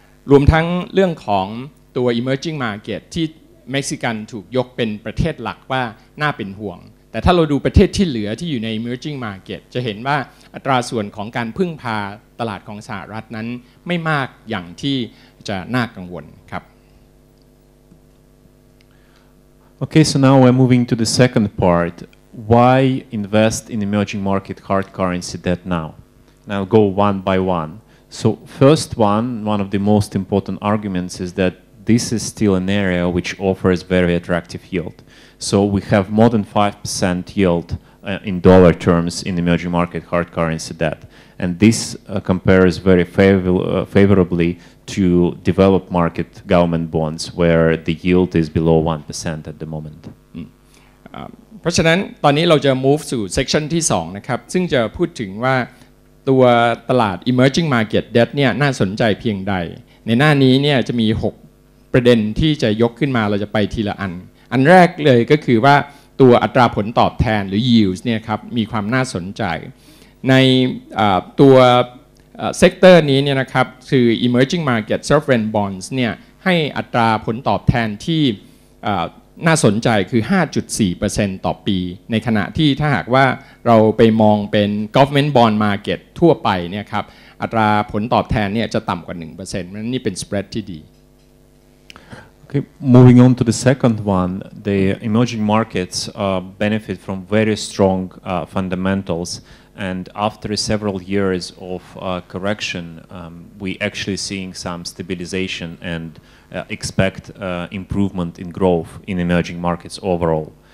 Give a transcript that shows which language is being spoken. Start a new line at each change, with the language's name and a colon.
Thai: รวมทั้งเรื่องของตัว
English: emerging market
Thai: ที่เม็กซิกันถูกยกเป็นประเทศหลักว่าน่าเป็นห่วงแต่ถ้าเราดูประเทศที่เหลือที่อยู่ใน emerging market จะเห็นว่าอัตราส่วนของการพึ่งพาตลาดของสหรัฐนั้นไม่มากอย่างที่จะน่ากังวลครับ
English: Okay, so now we're moving to the second part. Why invest in emerging market hard currency debt now? And I'll go one by one. So first one of the most important arguments is that this is still an area which offers very attractive yield. So we have more than 5% yield in dollar terms in emerging market hard currency debt. And this compares very favorably to developed market government bonds where the yield is below 1% at the moment.
Thai: เพราะฉะนั้นตอนนี้เราจะ move สู่ section ที่2นะครับซึ่งจะพูดถึงว่าตัวตลาด
English: emerging market debt
Thai: เนี่ยน่าสนใจเพียงใดในหน้านี้เนี่ยจะมี6ประเด็นที่จะยกขึ้นมาเราจะไปทีละอันแรกเลยก็คือว่า ตัวอัตราผลตอบแทนหรือ yields เนี่ยครับมีความน่าสนใจในตัวเซกเตอร์นี้เนี่ยนะครับคือ
English: emerging market sovereign bonds
Thai: เนี่ยให้อัตราผลตอบแทนที่น่าสนใจคือ 5.4% ต่อปีในขณะที่ถ้าหากว่าเราไปมองเป็น
English: government bond market
Thai: ทั่วไปเนี่ยครับอัตราผลตอบแทนเนี่ยจะต่ำกว่า 1% นั้นนี่เป็น spread ที่ดี
English: Okay, moving on to the second one, the emerging markets benefit from very strong fundamentals, and after several years of correction, we actually seeing some stabilization and expect improvement in growth in emerging markets overall.